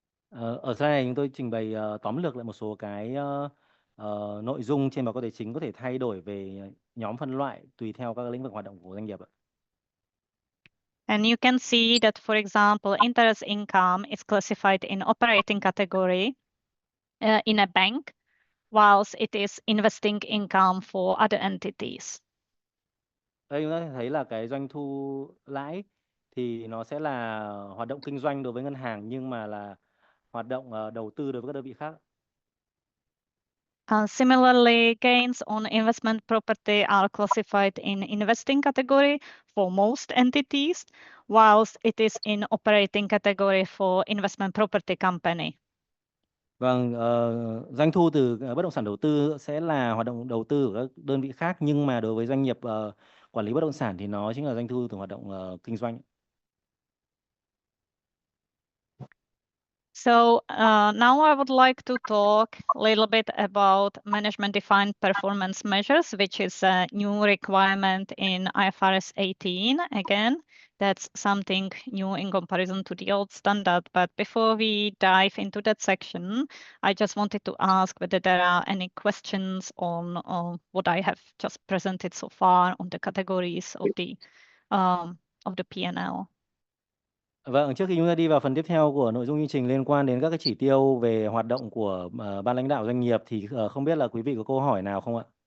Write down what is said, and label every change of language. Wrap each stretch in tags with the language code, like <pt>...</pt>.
<vi>Ở slide này chúng tôi trình bày tóm lược lại một số cái nội dung trên báo cáo tài chính có thể thay đổi về nhóm phân loại tùy theo các lĩnh vực hoạt động của doanh nghiệp.</vi> <en>And you can see that, for example, interest income is classified in operating category in a bank, whilst it is investing income for other entities.</en> <vi>Đây chúng ta thấy là cái doanh thu lãi thì nó sẽ là hoạt động kinh doanh đối với ngân hàng, nhưng mà là hoạt động đầu tư đối với các đơn vị khác.</vi> <en>Similarly, gains on investment property are classified in investing category for most entities, whilst it is in operating category for investment property company.</en> <vi>Vâng, doanh thu từ bất động sản đầu tư sẽ là hoạt động đầu tư của các đơn vị khác, nhưng mà đối với doanh nghiệp quản lý bất động sản thì nó chính là doanh thu từ hoạt động kinh doanh.</vi> <en>So now I would like to talk a little bit about management-defined performance measures, which is a new requirement in IFRS 18. Again, that's something new in comparison to the old standard. But before we dive into that section, I just wanted to ask whether there are any questions on what I have just presented so far on the categories of the P&L.</en> <vi>Vâng, trước khi chúng ta đi vào phần tiếp theo của nội dung chương trình liên quan đến các cái chỉ tiêu về hoạt động của ban lãnh đạo doanh nghiệp thì không biết là quý vị có câu hỏi nào không ạ?</vi>